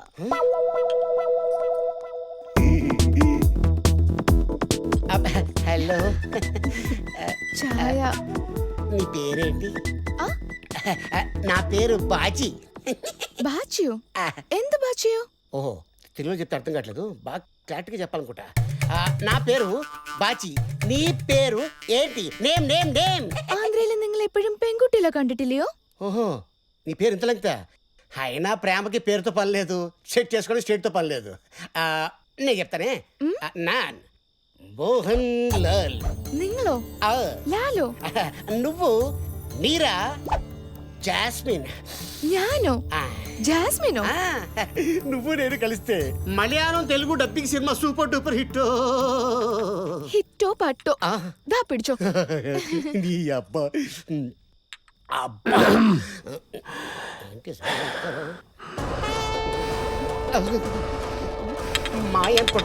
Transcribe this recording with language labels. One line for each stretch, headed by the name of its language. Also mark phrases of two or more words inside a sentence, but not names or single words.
Telugu: హలో ఛాయ. నీ పేరేంటి? ఆ? నా పేరు బాజీ. బాచియు? ఎంత బాచియు? ఓహో, తెలుగులో చెప్తే అర్థం కావట్లేదు, బాగా క్లారిటీగా చెప్పాలనుకుంటా. నా పేరు ബാച്ചി. నీ పేరు ఏంటి?
English: name name name.
Malayalam: ആന്ധ്രയിൽ നിങ്ങൾ എപ്പോഴും പെൺകുട്ടികളെ കണ്ടിട്ടില്ലയോ?
Telugu: ఓహో, నీ పేరు ఇంత లెంగ్తా? అయినా ప్రేమకి పేరుతో పని లేదు, సెట్ చేసుకోవడం స్టేట్తో పని లేదు. నేను చెప్తానే. నాన్ మోహన్ లాల్.
Malayalam: നിങ്ങളോ? ലാലോ?
Telugu: నువ్వు నీరా జాస్మిన్.
Malayalam: ഞാനോ? జాస్మినో?
Telugu: నువ్వు నేను కలిస్తే మలయాళం తెలుగు
English: dubbing cinema super duper hit.
Malayalam: ഹിറ്റോ പട്ടോ ദാ പിടിച്ചോ.
Telugu: నీ అబ్బా అబ్బా మాయం కొట్ట